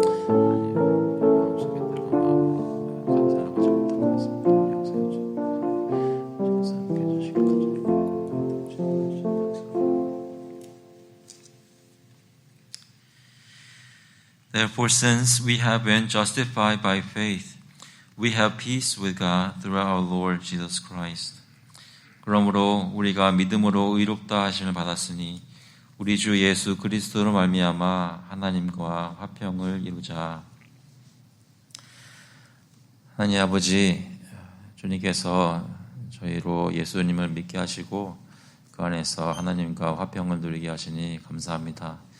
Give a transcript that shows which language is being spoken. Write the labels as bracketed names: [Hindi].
[Korean] 하나님 마음속에 들어간 마음으로 살아가지 못한 것 같습니다. 용서해 주시고 주님께서 함께 해주시길 감사드리고 [English] Therefore, since we have been justified by faith, we have peace with God through our Lord Jesus Christ. [Korean] 그러므로 우리가 믿음으로 의롭다 하심을 받았으니 우리 주 예수 그리스도로 말미암아 하나님과 화평을 이루자. 하나님 아버지, 주님께서 저희로 예수님을 믿게 하시고 그 안에서 하나님과 화평을 누리게 하시니 감사합니다.